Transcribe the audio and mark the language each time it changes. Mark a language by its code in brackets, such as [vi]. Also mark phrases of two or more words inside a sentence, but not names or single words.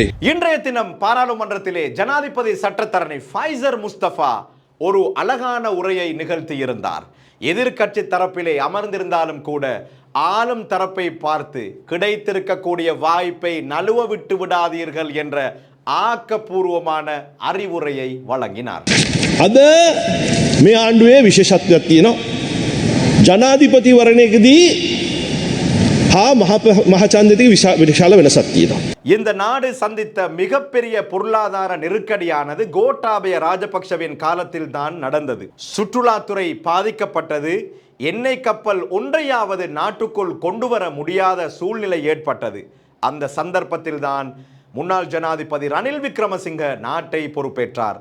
[ta] இன்றைய தினம் பாராளுமன்றத்திலே ஜனாதிபதி சட்டத்தரணி ஃபைசர் முஸ்தபா ஒரு அழகான உரையை நிகழ்த்தி இருந்தார். எதிர்க்கட்சி தரப்பிலே அமர்ந்திருந்தாலும் கூட ஆளும் தரப்பை பார்த்து கிடைத்திருக்கக்கூடிய வாய்ப்பை நழுவ விட்டு விடாதீர்கள் என்ற ஆக்கப்பூர்வமான அறிவுரையை வழங்கினார். [si] අද මේ ආණ්ඩුවේ විශේෂත්වයක් තියෙනවා. ජනාධිපතිවරණයකදී හා මහචන්දතික විශාල වෙනසක් තියෙනවා. [ta] இந்த நாடு சந்தித்த மிகப்பெரிய பொருளாதார நெருக்கடியானது கோட்டாபய ராஜபக்சவின் காலத்தில் தான் நடந்தது. சுற்றுலாத்துறை பாதிக்கப்பட்டது. எண்ணெய் கப்பல் ஒன்றையாவது நாட்டுக்குள் கொண்டு வர முடியாத சூழ்நிலை ஏற்பட்டது. அந்த சந்தர்ப்பத்தில் தான் முன்னாள் ஜனாதிபதி ரணில் விக்ரமசிங்க நாட்டை பொறுப்பேற்றார்.